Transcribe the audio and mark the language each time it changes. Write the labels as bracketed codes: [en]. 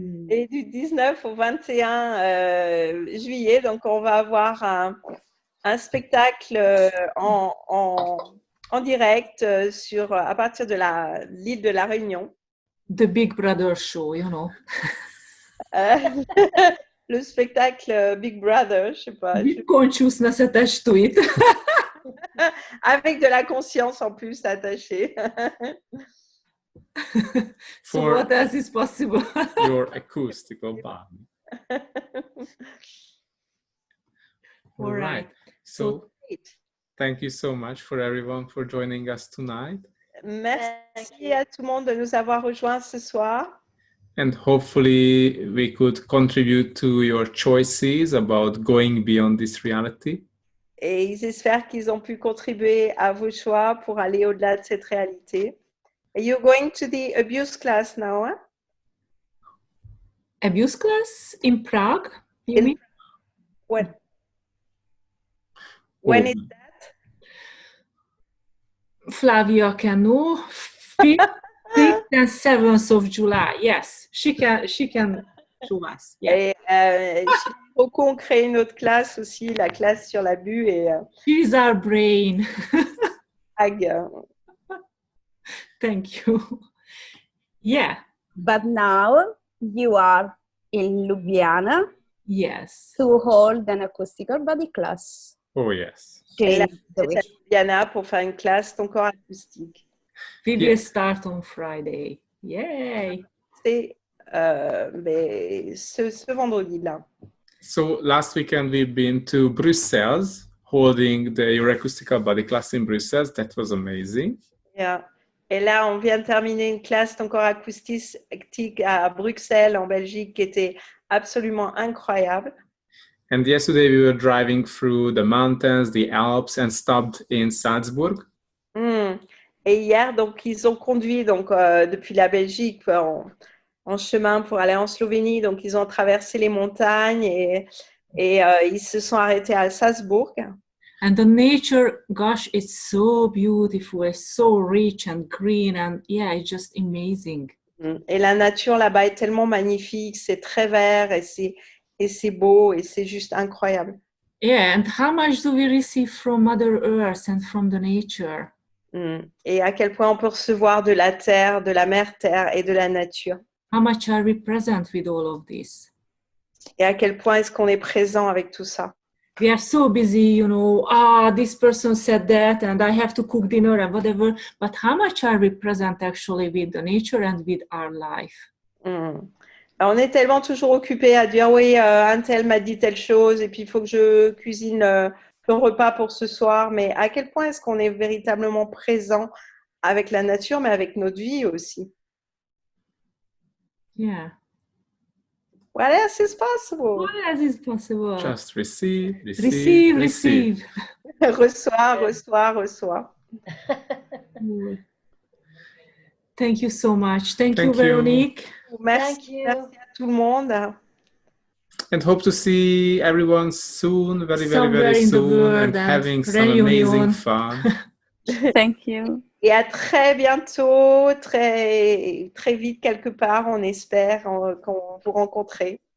[fr] Et du 19 au 21 juillet, donc on va avoir un spectacle en direct à partir de l'île de la Réunion. [en] The Big Brother show, you know. [fr] Le spectacle Big Brother, je sais pas. [en] With consciousness attached to it. [fr] Avec de la conscience en plus attachée. [en] So what else is possible? Your acoustical band. All right. So thank you so much for everyone for joining us tonight. [fr] Merci à tout le monde de nous avoir rejoints ce soir. [en] And hopefully we could contribute to your choices about going beyond this reality. [fr] Et ils espèrent qu'ils ont pu contribuer à vos choix pour aller au-delà de cette réalité. [en] Are you going to the abuse class now? Hein? Abuse class in Prague? You mean? When is that? Flavia can know. 5th and 7th of July. Yes, she can show us. Yeah. [fr] Et Rocco, on crée une autre classe aussi, la classe sur l'abus et [en] She's our brain. Thank you. Yeah. But now you are in Ljubljana. Yes. To hold an acoustical body class. Oh, yes. [fr] Et là, c'est à Ljubljana pour faire une classe ton corps acoustique. [en] We will start on Friday. Yay! [fr] C'est ce vendredi-là. [en] So last weekend we've been to Brussels, holding the Your Acoustical Body class in Brussels. That was amazing. Yeah. [fr] Et là, on vient de terminer une classe ton corps acoustique à Bruxelles, en Belgique, qui était absolument incroyable. [en] And yesterday we were driving through the mountains, the Alps, and stopped in Salzburg. [fr] Et hier, donc, ils ont conduit depuis la Belgique en chemin pour aller en Slovénie. Donc, ils ont traversé les montagnes et ils se sont arrêtés à Salzbourg. [en] And the nature, gosh, it's so beautiful, it's so rich and green, and yeah, it's just amazing. [fr] Et la nature là-bas est tellement magnifique, c'est très vert et c'est beau et c'est juste incroyable. [en] Yeah, and how much do we receive from Mother Earth and from the nature? [fr] Et à quel point on peut recevoir de la terre, de la mère terre et de la nature. [en] How much are we present with all of this? [fr] Et à quel point est-ce qu'on est présent avec tout ça? [en] We are so busy, you know, this person said that and I have to cook dinner and whatever, but how much are we present actually with the nature and with our life? [fr] Alors, on est tellement toujours occupé à dire oui, un tel m'a dit telle chose et puis il faut que je cuisine le repas pour ce soir, mais à quel point est-ce qu'on est véritablement présent avec la nature, mais avec notre vie aussi? [en] Yeah. What else is possible? What else is possible? Just receive, Receive, receive. [fr] Reçois. [en] Thank you so much. Thank you, you. Veronique. [fr] Merci à tout le monde. [en] And hope to see everyone soon, very Somewhere in the soon, world and having some reunion. amazing fun. Thank you. [fr] Et à très bientôt, très, très vite quelque part, on espère qu'on vous rencontrer.